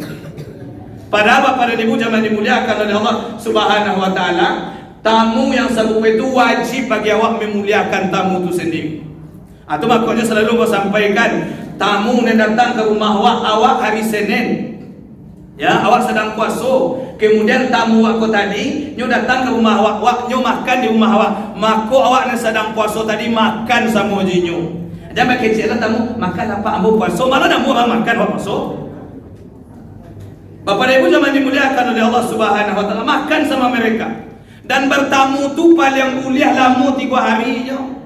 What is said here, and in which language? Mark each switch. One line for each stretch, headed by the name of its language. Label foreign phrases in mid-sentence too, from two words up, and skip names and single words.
Indonesian: Padahal Bapak dan Ibu jemaah dimuliakan oleh Allah
Arabic: سبحانه وتعالى,
Indonesian: tamu yang serupa itu wajib bagi awak memuliakan tamu itu sendiri. Atau makanya selalu saya sampaikan, tamu yang datang ke rumah awak hari Senin, ya awak sedang puasa, kemudian tamu awak tadi nyo datang ke rumah awak nyo makan di rumah awak, maka awak yang sedang puasa tadi makan sama jinyo. Jangan kecil lah tamu makan apa ambo puasa. Mana nak orang makan apa puasa? Bapak dan Ibu zaman dimuliakan oleh Allah
Arabic: سبحانه وتعالى,
Indonesian: makan sama mereka. Dan bertamu tu paling mulia lama 3 hari je.